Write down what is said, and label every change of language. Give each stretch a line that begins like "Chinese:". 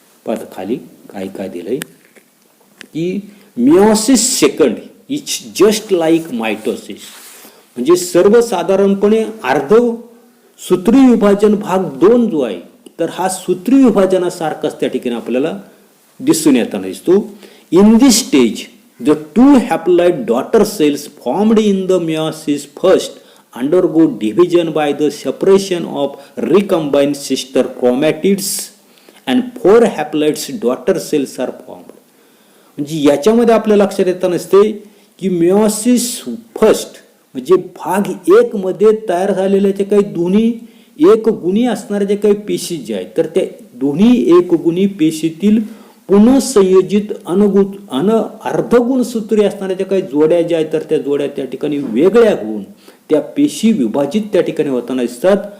Marathi: पाहता खाली काय काय दिलंय की
English: Meiosis 2 is just like mitosis.
Marathi: म्हणजे सर्वसाधारणपणे अर्धसूत्री विभाजन भाग 2 जो आहे, तर हा सूत्री विभाजनासारखाच त्या ठिकाणी आपल्याला दिसून येताना दिसतो.
English: In this stage the 2 haploid daughter cells formed in the meiosis first undergo division by the separation of recombined sister chromatids and 4 haploid daughter cells are formed.
Marathi: म्हणजे याच्यामध्ये आपल्या लक्षात येत नसते की मिओसिस फर्स्ट म्हणजे भाग 1 मध्ये तयार झालेल्या जे काही दोन्ही 1 गुणी असणारे जे काही पेशी जे आहेत, तर त्या दोन्ही 1 गुणी पेशीतील पुनःसंयोजित अर्धगुणसूत्री असणाऱ्या ज्या काही जोड्या ज्या आहेत, तर त्या जोड्या त्या ठिकाणी वेगळ्या होऊन त्या पेशी विभाजित त्या ठिकाणी होताना दिसतात.